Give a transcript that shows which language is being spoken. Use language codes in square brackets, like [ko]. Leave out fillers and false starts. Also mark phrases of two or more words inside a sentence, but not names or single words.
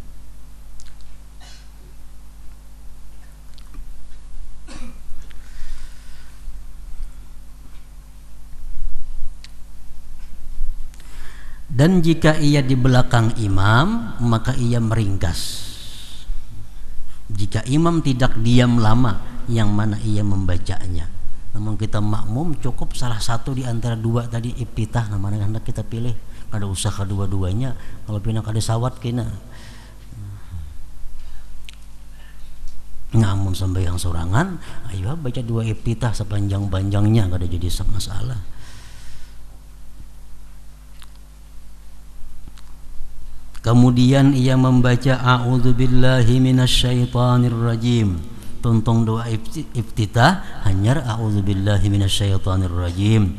[id] Dan jika ia di belakang imam, maka ia meringkas. Jika imam tidak diam lama, yang mana ia membacanya. Namun kita makmum cukup salah satu di antara dua tadi ibtitah, nah mana hendak kita pilih. [bjn] Kada usah kedua-duanya. Kalau pina kada sawat kena. Namun sembahyang sorangan, ayo baca dua ibtitah sepanjang-panjangnya, kada jadi masalah. [id] Kemudian ia membaca [ar] أعوذ بالله من الشيطان الرجيم. [bjn] Tuntung doa iftitah hanya [ar] أعوذ بالله من الشيطان الرجيم.